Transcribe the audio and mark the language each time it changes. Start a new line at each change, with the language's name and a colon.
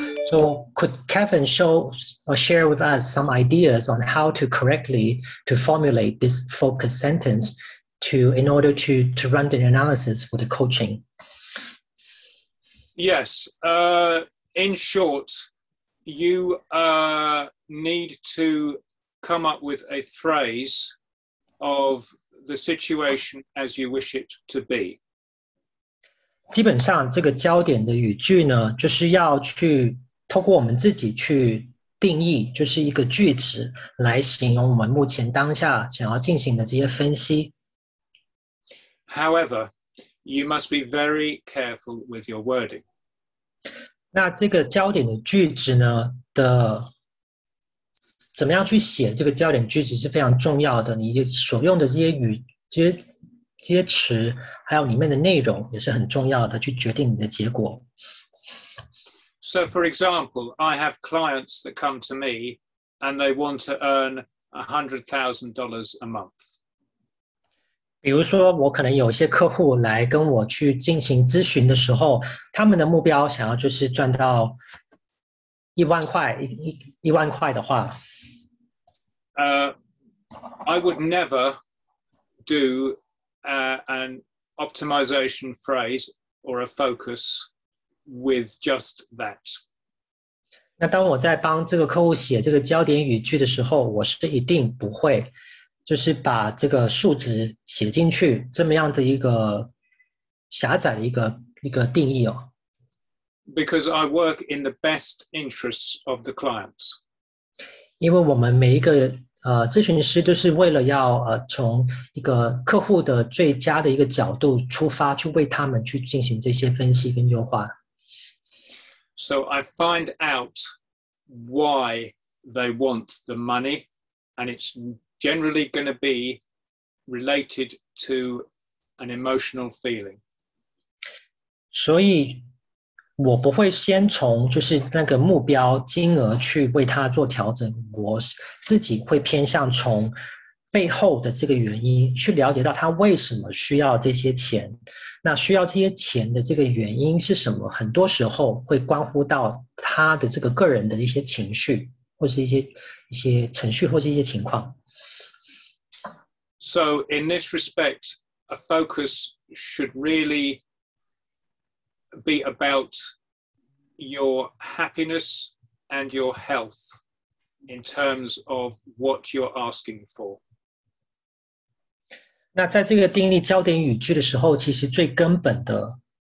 English: So could Kevin share with us some ideas on how to correctly to formulate this focus sentence in order to run the analysis for the coaching? Yes. In short, you need to come up with a phrase of the situation as you wish it to be.
Chinese: 基本上这个焦点的语句呢，就是要去透过我们自己去定义，就是一个句子来形容我们目前当下想要进行的这些分析。
English: However, you must be very careful with your wording.
Chinese: 那这个焦点的句子呢怎么样去写这个焦点句子是非常重要的，你所用的这些词还有里面的内容也是很重要的，去决定你的结果。
English: So for example, I have clients that come to me and they want to earn $100,000 a month.
Chinese: 比如说我可能有一些客户来跟我去进行咨询的时候，他们的目标想要就是赚到1万块的话
English: I would never do an optimization phrase or a focus with just that.
Chinese: 那当我在帮这个客户写这个焦点语句的时候，我是一定不会就是把这个数值写进去这么样的一个狭窄的一个定义哦。
English: Because I work in the best interests of the clients.
Chinese: 因为我们每一个咨询师都是为了要从一个客户的最佳的一个角度出发，去为他们去进行这些分析跟优化。
English: So I find out why they want the money, and it's generally going to be related to an emotional feeling.
Chinese: 所以我不会先从就是那个目标金额去为他做调整，我自己会偏向从背后的这个原因去了解到他为什么需要这些钱，那需要这些钱的这个原因是什么，很多时候会关乎到他的这个个人的一些情绪，或是一些程序，或是一些情况。
English: So in this respect, a focus should really be about your happiness and your health in terms of what you're asking for.
Chinese: 那在这个定义焦点语句的时候，其实最根本的